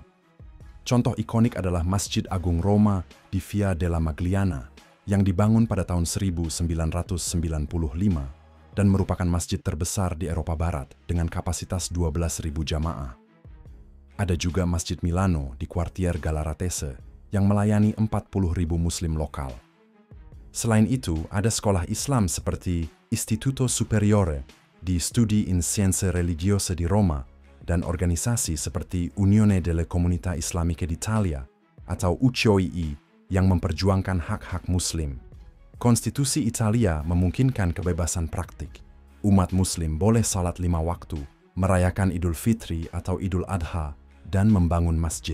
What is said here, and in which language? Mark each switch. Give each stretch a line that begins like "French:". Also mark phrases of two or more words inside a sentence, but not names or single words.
Indonesian: Contoh ikonik adalah Masjid Agung Roma di Via della Magliana yang dibangun pada tahun 1995 dan merupakan masjid terbesar di Eropa Barat dengan kapasitas 12.000 jamaah. Ada juga Masjid Milano di Quartier Galaratese yang melayani 40.000 Muslim lokal. Selain itu, ada sekolah Islam seperti Istituto Superiore di Studi in Scienze Religiose di Roma dan organisasi seperti Unione delle Comunità Islamiche d'Italia atau UCOII yang memperjuangkan hak-hak Muslim. Konstitusi Italia memungkinkan kebebasan praktik. Umat Muslim boleh salat 5 waktu, merayakan Idul Fitri atau Idul Adha, dan membangun masjid.